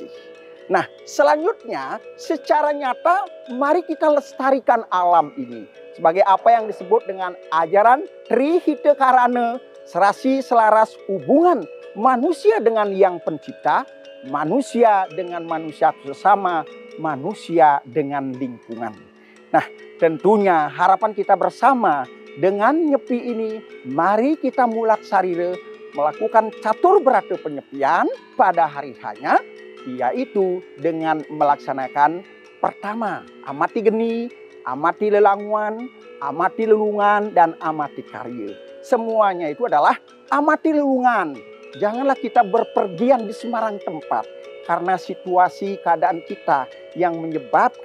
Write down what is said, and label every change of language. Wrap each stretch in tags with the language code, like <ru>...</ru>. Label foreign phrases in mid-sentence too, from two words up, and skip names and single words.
<id>Nah, selanjutnya secara nyata mari kita lestarikan alam ini sebagai apa yang disebut dengan ajaran Trihita Karana, serasi selaras hubungan manusia dengan yang pencipta, manusia dengan manusia sesama, manusia dengan lingkungan. Nah, tentunya harapan kita bersama dengan nyepi ini, mari kita mulak sarire melakukan catur berata penyepian pada hari hanya, yaitu dengan melaksanakan pertama, amati geni, amati lelanguan, amati lelungan, dan amati karya. Semuanya itu adalah amati lelungan. Janganlah kita berpergian di sembarang tempat karena situasi keadaan kita yang menyebabkan.</id>